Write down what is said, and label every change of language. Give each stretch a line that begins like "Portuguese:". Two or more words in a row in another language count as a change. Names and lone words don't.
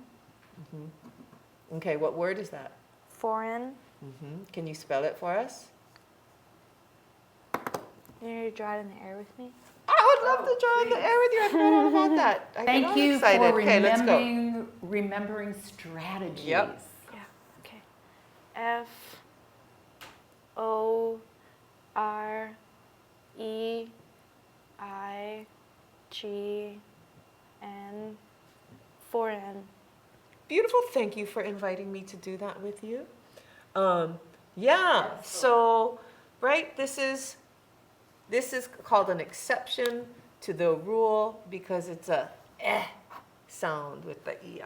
English: Okay, what word is that? Foreign. Can you spell it for us? You need to draw it in the air with me? I would love to draw in the air with you. I forgot all about that. I get Thank all you excited. for Okay, let's go. remembering strategies. Yep. Yeah. Okay. F-O-R-E-I-G-N. Foreign. Beautiful. Thank you for inviting me to do that with you. Yeah. So, right, this is called an exception to the rule because it's a sound with the EI.